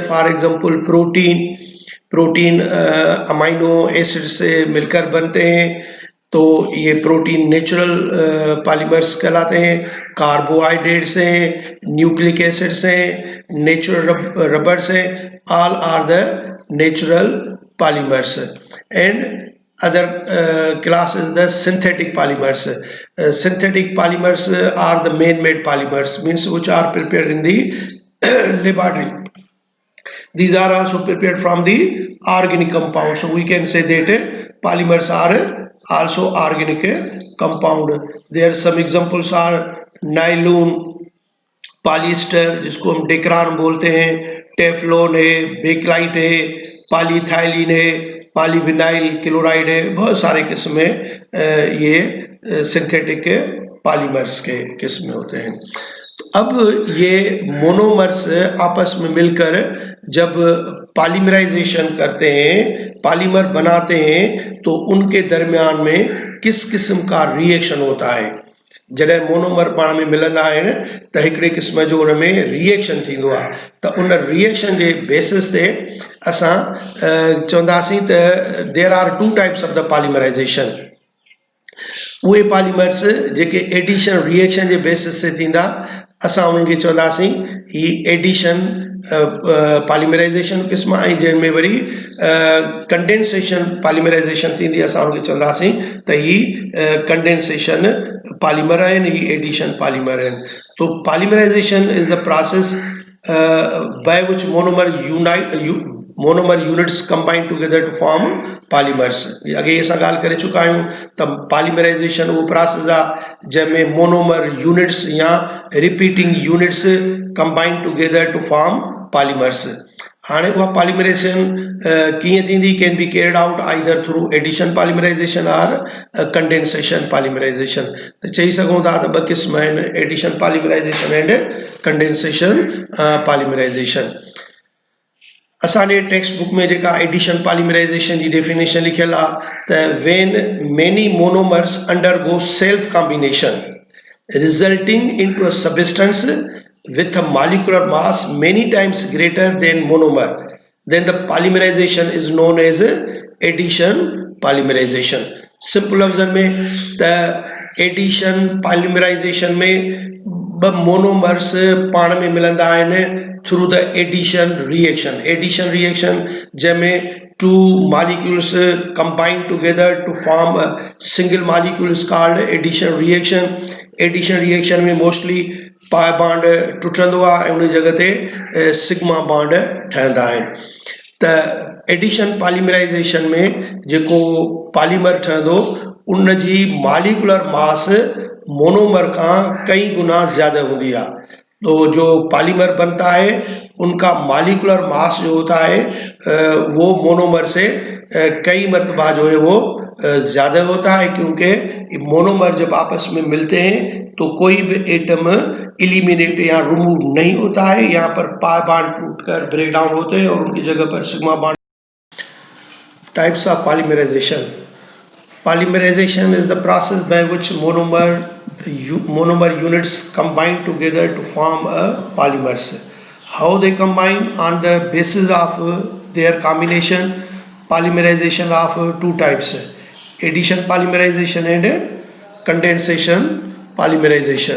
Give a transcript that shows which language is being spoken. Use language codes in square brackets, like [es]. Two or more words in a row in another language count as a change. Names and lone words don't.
[en] for example [hi] प्रोटीन [en] amino acid [hi] से मिलकर बनते हैं, तो ये प्रोटीन [en] natural polymers [hi] कहलाते हैं। कार्बोहाइड्रेट्स हैं, [en] nucleic acids [hi] हैं, [en] natural rubbers [hi] हैं, [en] all are the natural polymers. एंड other class is the synthetic polymers. Synthetic polymers are the man-made polymers, means which are prepared in the laboratory. These are also prepared from the organic compound, so we can say that polymers are also organic compound. There are some examples are nylon, [hi] पॉलिएस्टर जिसको हम डेक्रान बोलते हैं, टेफ्लॉन है, बेकलाइट है, पॉलीथाइलिन है, पॉलीविनाइल क्लोराइड है, बहुत सारे किस्म ये [en] synthetic polymers [hi] के किस्म होते हैं। अब ये मोनोमर्स आपस में मिलकर जब पॉलीमराइजेशन करते हैं, पॉलीमर बनाते हैं, तो उनके दरमियान में किस किस्म का रिएक्शन होता है। [sd] जॾहिं मोनोमर पाण में मिलंदा आहिनि त हिकिड़े क़िस्म जो हुन में रिएक्शन थींदो आहे, त उन रिएक्शन जे बेसिस ते असां चवंदासीं त [en] there are two types of the polymerization. [sd] उहे पॉलीमर्स जेके [en] addition reaction [sd] जे बेसिस ते थींदा, असां उन्हनि खे चवंदासीं ही [en] addition polymerization [sd] क़िस्म, ऐं जंहिंमें वरी [en] condensation polymerization [sd] थींदी, असां उनखे चवंदासीं त ही [en] condensation polymer [sd] आहिनि, ही [en] addition polymer [sd] आहिनि। [en] to polymerization is the process by which monomer units combine together to form polymers. [sd] अॻे असां ॻाल्हि करे चुका आहियूं त पॉलीमराइजेशन उहो प्रोसेस आहे जंहिंमें [en] monomer units [sd] या [en] repeating units combine together to form polymers. [sd] हाणे उहा पॉलीमराइजेशन कीअं थींदी, [en] can be carried out either through addition polymerization और condensation polymerization। [sd] त चई सघूं था त ॿ क़िस्म आहिनि, [en] addition polymerization and condensation polymerization. [sd] असांजे टेक्स्ट बुक में जेका एडिशन पॉलीमराइजेशन जी डेफिनेशन लिखियल आहे त [en] when many monomers undergo self combination resulting into a substance with a molecular mass many times greater than monomer, then the polymerization is known as addition polymerization. [sd] Simple लफ्ज़न में त [en] addition polymerization [sd] में ब मोनोमर्स पाण में मिलंदा आहिनि [en] through the addition reaction. addition reaction जंहिंमें two molecules combine together to form a single molecule is called addition reaction. Addition reaction [sd] में mostly [en] pi bond [sd] टुटंदो आहे ऐं उन जॻह ते [en] sigma bond [sd] ठहंदा आहिनि। त [en] addition polymerization [sd] में जेको पॉलीमर ठहंदो उन जी [en] molecular mass [sd] मोनोमर खां कई गुना ज़्यादा हूंदी आहे। [hi] तो जो पॉलीमर बनता है उनका [en] molecular mass [hi] जो होता है वो मोनोमर से कई मरतबा जो है वो ज़्यादा होता है, क्योंकि मोनोमर जब आपस में मिलते हैं तो कोई भी एटम एलिमिनेट या रिमूव नहीं होता है, यहाँ पर [en] pi bond [hi] टूटकर [en] break down [hi] होते हैं और उनकी जगह पर [en] sigma bond. Types of polymerization. Polymerization is the process by which monomer units combine together to form a polymers. How they combine? On the basis of their combination, polymerization of two types: addition polymerization and condensation polymerization.